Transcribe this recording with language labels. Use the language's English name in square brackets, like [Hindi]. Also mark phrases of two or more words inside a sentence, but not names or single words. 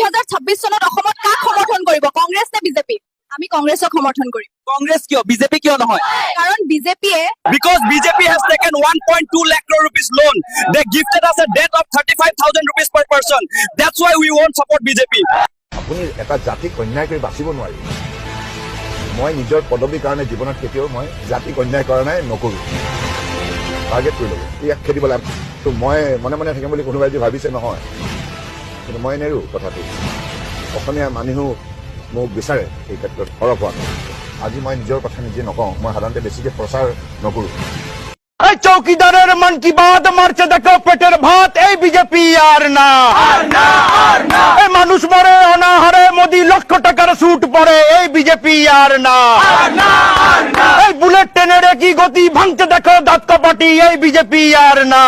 [Assamese] 2026 চনত অসমত কাক সমৰ্থন কৰিব, কংগ্ৰেছ নে বিজেপি? আমি কংগ্ৰেছক সমৰ্থন কৰিম। কংগ্ৰেছ কিয়, বিজেপি কিয় নহয়? কাৰণ বিজেপিয়ে [English] Because BJP has taken 1.2 lakh crore rupees loan. They gifted us a debt of 35,000 rupees per person. That's why we won't support BJP. [Assamese] আপুনি এটা জাতিক অন্যায় কৰি বাচিব নোৱাৰি। মই নিজৰ পদবীৰ কাৰণে জীৱনত কেতিয়াও মই জাতিক অন্যায় কৰা নাই, নকৰো। টাৰ্গেট কৰি ল'ব, ইয়াক খেদিব লাগে। তো মই মনে মনে থাকিম বুলি কোনোবাই যদি ভাবিছে নহয়, কিন্তু মই নেৰো কথাটো। অসমীয়া মানুহেও মোক বিচাৰে এই ক্ষেত্ৰত সৰব হোৱা। আজি মই নিজৰ কথা নিজে নকওঁ, মই সাধাৰণতে বেছিকৈ প্ৰচাৰ নকৰোঁ। [Bangla] চৌকিদারের মন কি বাত মারছে দেখো পেটের ভাত, এই বিজেপি আর না। এই মানুষ মরে অনাহারে, মোদি লক্ষ টাকার স্যুট পরে, এই বিজেপি আর না। এই বুলেট ট্রেনের কি গতি ভাঙছে দেখো দাঁত কপাটি, এই বিজেপি আর না।